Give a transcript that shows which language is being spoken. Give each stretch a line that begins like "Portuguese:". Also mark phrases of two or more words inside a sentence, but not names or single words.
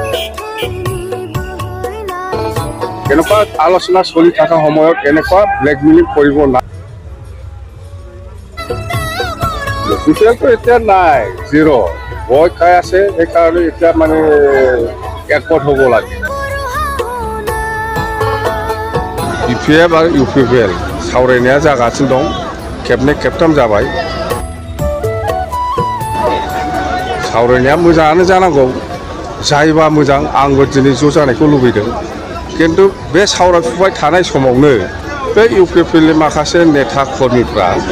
Assamese: এনেকুৱা আলোচনা চলি থকা সময়ত এনেকুৱা ব্লেকমেইলিং কৰিব নাই UPPLটো এতিয়া নাই জিৰ' ভয় খাই আছে সেইকাৰণে এতিয়া মানে একপট হ'ব লাগে
Bodo: BPF आरो UPPL सावरायनाया जागासिनो दं खेबनै खेबथाम जाबाय सावरायनाया मोजाङानो जानांगौ जायोबा मोजां आंबो दिनै ज' जानायखौ लुबैदों किन्तु बे सावरायफुबाय थानाय समावनो बे UPPLनि माखासे नेता कर्मीफ्रा